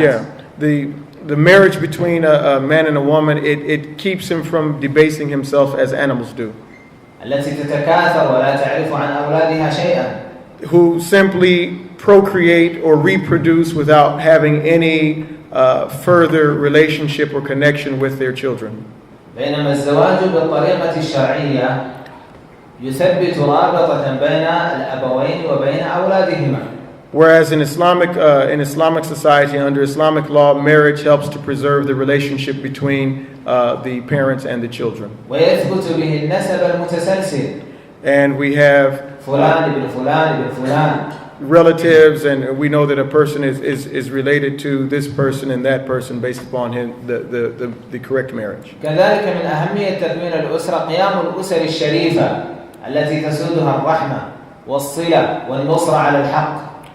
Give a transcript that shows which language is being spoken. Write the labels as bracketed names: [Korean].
[English] Yeah, the marriage between a man and a woman, it keeps him from debasing himself as animals do. [Arabic] التي تتكاثر ولا تعرف عن أولادها شيئا. [English] Who simply procreate or reproduce without having any further relationship or connection with their children. [Arabic] بينما الزواج بالطريقة الشرعية يثبت رابطة بين الأبوين وبين أولادهما. [English] Whereas in Islamic society, under Islamic law, marriage helps to preserve the relationship between the parents and the children. [Arabic] ويثبت به النسب المتسلسل. [English] And we have [Arabic] فلان ابن فلان ابن فلان. [English] relatives, and we know that a person is related to this person and that person based upon the correct marriage. [Arabic] كذلك من أهمية تكوين الأسرة قيام الأسر الشريفة التي تسودها الرحمة والصلة والنصرة على الحق.